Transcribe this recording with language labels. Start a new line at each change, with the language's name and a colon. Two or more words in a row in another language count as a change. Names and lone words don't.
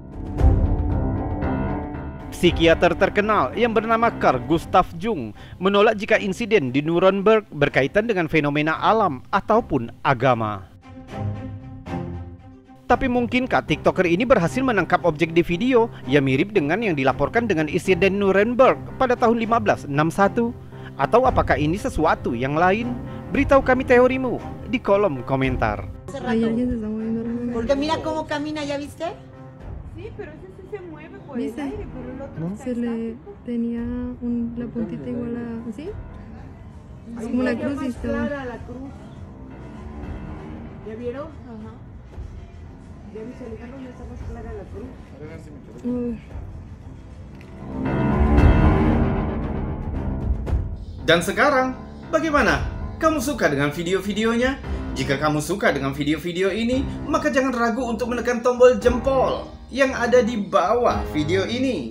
Indonesian: Psikiater terkenal yang bernama Carl Gustav Jung menolak jika insiden di Nuremberg berkaitan dengan fenomena alam ataupun agama. Tapi mungkinkah TikToker ini berhasil menangkap objek di video yang mirip dengan yang dilaporkan dengan insiden Nuremberg pada tahun 1561? Atau apakah ini sesuatu yang lain? Beritahu kami teorimu di kolom komentar.
Spanish: Hay alguien se está moviendo ahora. Porque mira cómo camina, ¿ya viste? Sí, pero ese sí se mueve por el ¿Viste? aire, pero el otro ¿No? Se le tenía la puntita igual a así. Es como una cruz y está. la cruz. ¿Ya vieron? Ajá. ¿Ya visualizaron dónde está más clara la cruz?
Indonesian: Dan sekarang, bagaimana? Kamu suka dengan video-videonya? Jika kamu suka dengan video-video ini, maka jangan ragu untuk menekan tombol jempol yang ada di bawah video ini.